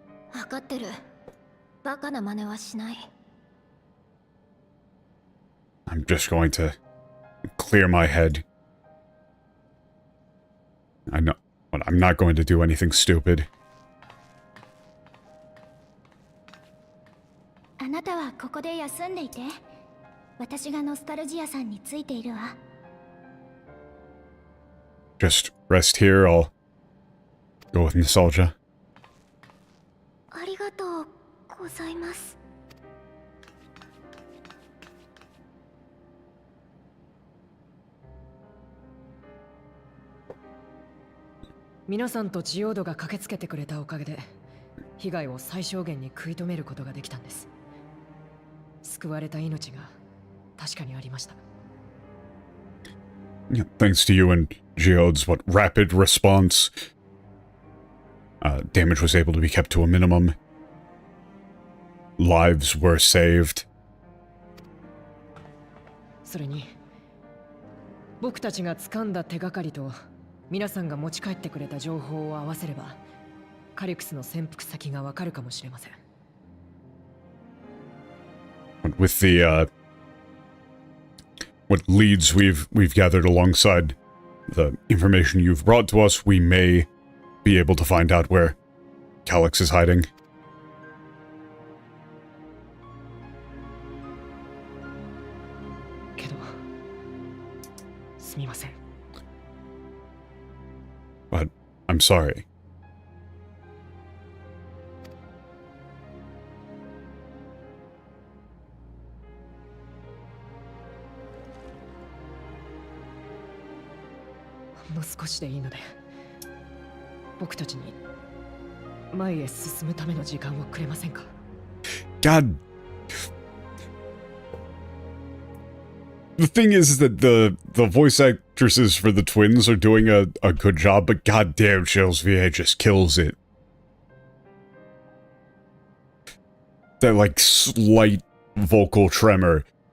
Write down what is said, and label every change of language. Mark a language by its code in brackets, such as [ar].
[ja] 分かってる。バカな真似はしない。 [en] I'm just going to clear my head. I know, but I'm not going to do anything stupid. [ja] あなたはここで休んでいて。私がノスタルジアさんについているわ。 [en] Just rest here, I'll go with nostalgia. [ja] ありがとうございます。皆さんとジオードが駆けつけてくれたおかげで被害を最小限に食い止めることができたんです。救われた命が確かにありました。 [en] Yeah, thanks to you and Geode's rapid response, damage was able to be kept to a minimum. Lives were saved. [ja] それに僕たちが掴んだ手がかりと皆さんが持ち帰ってくれた情報を合わせればカリクスの潜伏先がわかるかもしれません。 [en] With the what leads we've gathered alongside the information you've brought to us, we may be able to find out where Calyx is hiding. [ja] けどすみません。 [en] But I'm sorry. [ja] ほんの少しでいいので僕たちに前へ進むための時間をくれませんか？ [en] God. The thing is that the voice actresses for the twins are doing a good job, but goddamn, Chills VA just kills it. That, like, slight vocal tremor.